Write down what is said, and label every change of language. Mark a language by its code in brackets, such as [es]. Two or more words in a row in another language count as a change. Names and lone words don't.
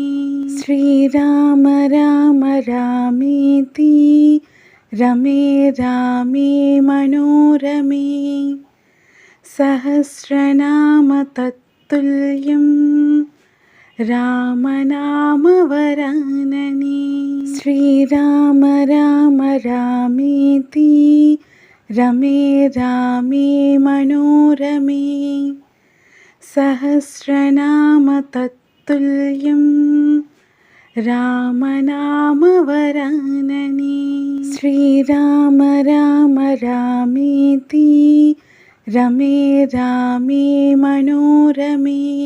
[sa] శ్రీరామ రామ రామేతి రమే రామే మనోరమే సహస్రనామ తత్తుల్యం రామనామవరానని. శ్రీరామ రామ రామేతి रमे रामे मनोरमे सहस्रनाम तत्तुल्यं रामनामवरानने श्रीराम राम रामेति रमे रामे मनोरमे